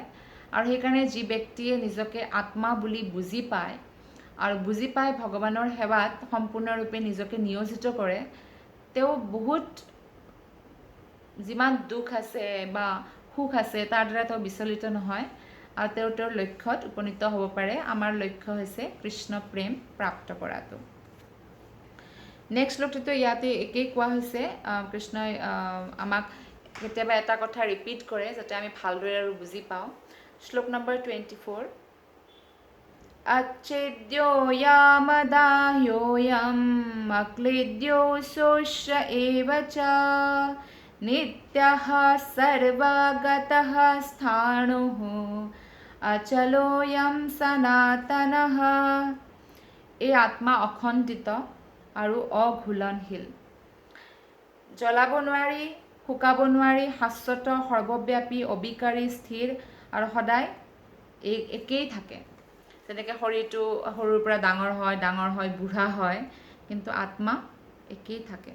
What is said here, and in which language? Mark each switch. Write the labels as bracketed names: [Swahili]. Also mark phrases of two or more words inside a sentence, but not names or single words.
[Assamese] আৰু সেইকাৰণে যি ব্যক্তিয়ে নিজকে আত্মা বুলি বুজি পায় আৰু বুজি পাই ভগৱানৰ সেৱাত সম্পূৰ্ণৰূপে নিজকে নিয়োজিত কৰে, তেওঁ বহুত যিমান দুখ আছে বা সুখ আছে তাৰ দ্বাৰা তেওঁ বিচলিত নহয়, আৰু তেওঁৰ লক্ষ্যত উপনীত হ'ব পাৰে। আমাৰ লক্ষ্য হৈছে কৃষ্ণ প্ৰেম প্ৰাপ্ত কৰাটো। নেক্সট শ্লোকটোতো ইয়াতে একেই কোৱা হৈছে, কৃষ্ণই আমাক কেতিয়াবা এটা কথা ৰিপিট কৰে যাতে আমি ভালদৰে আৰু বুজি পাওঁ। শ্লোক নম্বৰ 24 [Sanskrit] अच्छेद्योऽयमदाह्योऽयम् अक्लेद्यो शोष्य एव च नित्यः सर्वगतः स्थाणुः अचलोऽयं सनातनः। [Assamese] এই আত্মা অখণ্ডিত আৰু অঘূলনশীল, জ্বলাব নোৱাৰি, শুকাব নোৱাৰি, শাশ্বত, সৰ্বব্যাপী, অবিকাৰী, স্থিৰ, আৰু সদায় একেই থাকে। যেনেকৈ শৰীৰটো সৰুৰ পৰা ডাঙৰ হয় বুঢ়া হয়, কিন্তু আত্মা একেই থাকে।